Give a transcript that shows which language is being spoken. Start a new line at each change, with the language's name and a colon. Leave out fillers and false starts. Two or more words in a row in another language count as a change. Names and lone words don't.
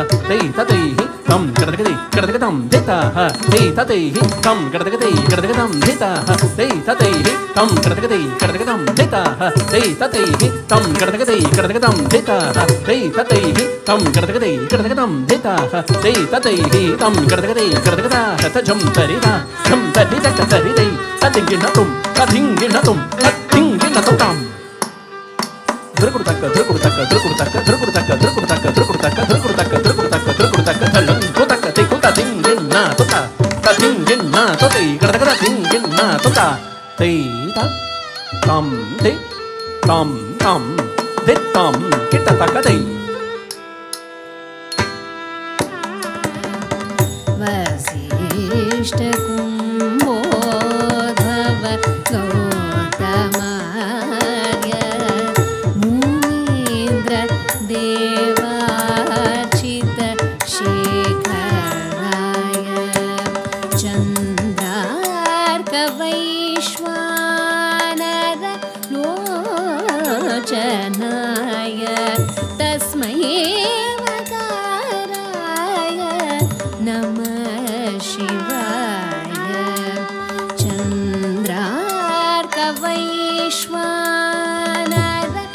Sanskrit: ti ta ti tam kita takka ti kita takka tam theta ha ti ta ti tam kita takka ti kita takka tam theta ha ti ta ti tam kita takka ti kita takka tam theta ha ti ta ti tam kita takka ti kita takka tam theta ha ti ta ti tam kita takka ti kita takka tam theta ha ti ta ti tam kita takka ti kita takka ta ta jum tari ta ka tari dei ta tingin na tum ta tingin na tum ta tingin na tum drukurutaka drukurutaka drukurutaka drukurutaka drukurutaka drukurutaka drukurutaka drukurutaka drukurutaka talang kotaka te kota tingin na tota ta tingin na tota kita takka ta tingin na tota ti ta tam ti tam tam ti tam kita takka ti वसिष्ठ कुम्भोद्धव गौतमार्य मुनीन्द्र देवार्चित शेखराय चन्द्रार्क वैश्वानर लोचनाय तस्मै नमः शिवाय चन्द्रार्कवैश्वानर